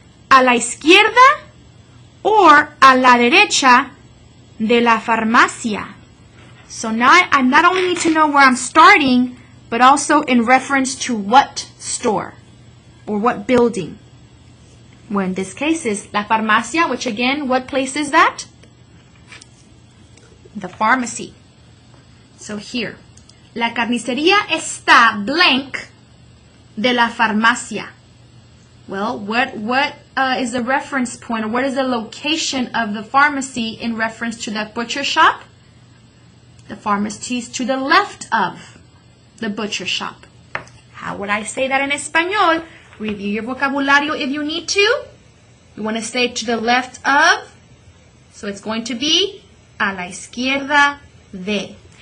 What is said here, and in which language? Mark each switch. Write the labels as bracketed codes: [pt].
[es] A la izquierda or a la derecha de la farmacia. [en] So now I not only need to know where I'm starting, but also in reference to what store or what building. Well, in this case is [es] la farmacia, [en] which again, what place is that? The pharmacy. So here, [es] la carnicería está blank de la farmacia. [en] Well, what is the reference point, or what is the location of the pharmacy in reference to that butcher shop? The pharmacy is to the left of the butcher shop. How would I say that in Espanol? Review your vocabulario if you need to. You want to say to the left of, so it's going to be [es] a la izquierda de.